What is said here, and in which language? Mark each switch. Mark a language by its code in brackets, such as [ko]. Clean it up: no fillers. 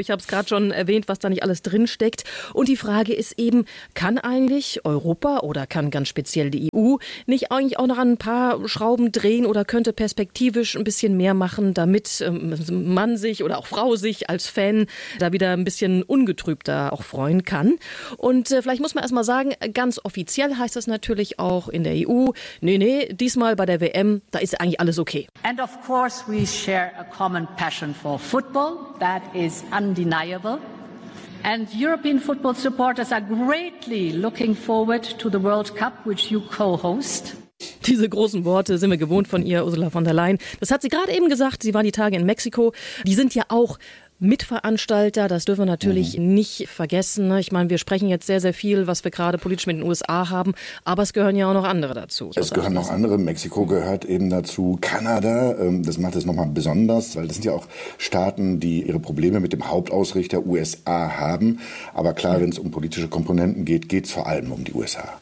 [de] Ich habe es gerade schon erwähnt, was da nicht alles drin steckt. Und die Frage ist eben, kann eigentlich Europa oder kann ganz speziell die EU nicht eigentlich auch noch an ein paar Schrauben drehen oder könnte perspektivisch ein bisschen mehr machen, damit Mann sich oder auch Frau sich als Fan da wieder ein bisschen ungetrübter auch freuen kann. Und vielleicht muss man erstmal sagen, ganz offiziell heißt das natürlich auch in der EU, nee, diesmal bei der WM, da ist eigentlich alles okay. [en] And of course we share a common passion for football, that is undeniable. And European football supporters are greatly looking forward to the World Cup, which you co-host. [de] Diese großen Worte sind wir gewohnt von ihr, Ursula von der Leyen. Das hat sie gerade eben gesagt, sie war die Tage in Mexiko. Die sind ja auch Mitveranstalter, das dürfen wir natürlich nicht vergessen. Ich meine, wir sprechen jetzt sehr, sehr viel, was wir gerade politisch mit den USA haben, aber es gehören ja auch noch andere dazu. Es gehören noch andere, Mexiko gehört eben dazu, Kanada, das macht es nochmal besonders, weil das sind ja auch Staaten, die ihre Probleme mit dem Hauptausrichter USA haben, aber klar, wenn es um politische Komponenten geht, geht es vor allem um die USA.